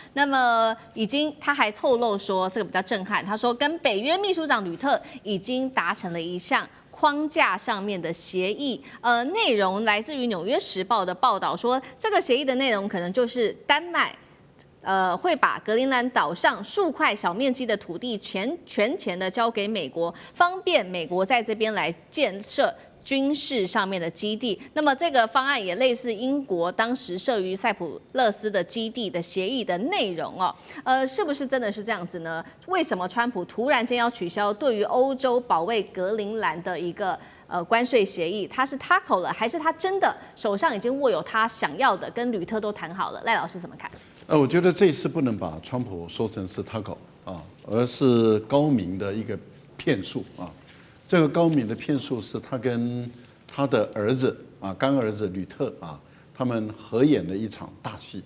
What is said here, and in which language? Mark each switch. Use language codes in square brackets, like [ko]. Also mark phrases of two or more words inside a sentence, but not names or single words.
[zh] 那麼他還透露說，這個比較震撼，他說跟北約秘書長呂特已經達成了一項框架上面的協議，內容來自於《紐約時報》的報道說，這個協議的內容可能就是丹麥會把格陵蘭島上數塊小面積的土地全權的交給美國，方便美國在這邊來建設軍事上面的基地。那麼這個方案也類似英國當時設於塞浦路斯的基地的協議的內容哦。是不是真的是這樣子呢？為什麼川普突然間要取消對於歐洲保衛格陵蘭的一個關稅協議？他是塌口了，還是他真的手上已經握有他想要的，跟呂特都談好了？賴老師怎麼看？我覺得這一次不能把川普說成是塌口啊，而是高明的一個騙術啊。這個高明的騙術是他跟他的兒子啊，乾兒子呂特啊，他們合演了一場大戲。